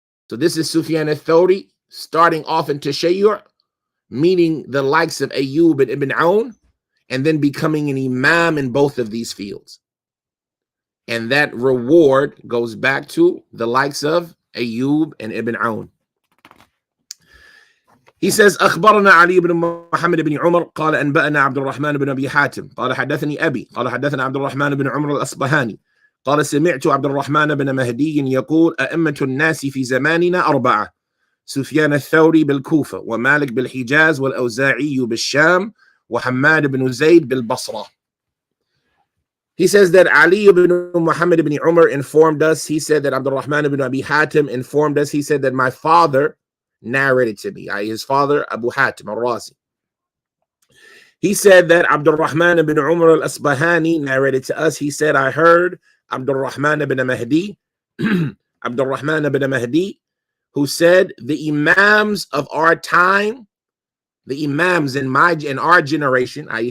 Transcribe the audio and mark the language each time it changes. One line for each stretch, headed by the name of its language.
English: So this is Sufyan al-Thawri starting off in Tashayyur, meeting the likes of Ayyub and Ibn Awn, and then becoming an imam in both of these fields. And that reward goes back to the likes of Ayyub and Ibn Awn. He says,
Arabic: أخبرنا علي بن محمد بن عمر قال أنبأنا عبد الرحمن بن أبي حاتم قال حدثني أبي قال حدثنا عبد الرحمن بن عمر الأصبهاني قال سمعت عبد الرحمن بن مهدي يقول أئمة الناس في زماننا أربعة سفيان الثوري بالكوفة ومالك بالحجاز والأوزاعي بالشام وحماد بن زيد بالبصرة.
English: He says that Ali ibn Muhammad ibn Umar informed us. He said that Abdul Rahman ibn Abi Hatim informed us. He said that my father narrated to me, his father Abu Hatim al-Razi. He said that Abdul Rahman ibn Umar al-Asbahani narrated to us. He said, I heard Abdul Rahman ibn Mahdi, Abdul Rahman ibn Mahdi, who said, the imams of our time, the imams in our generation, i.e.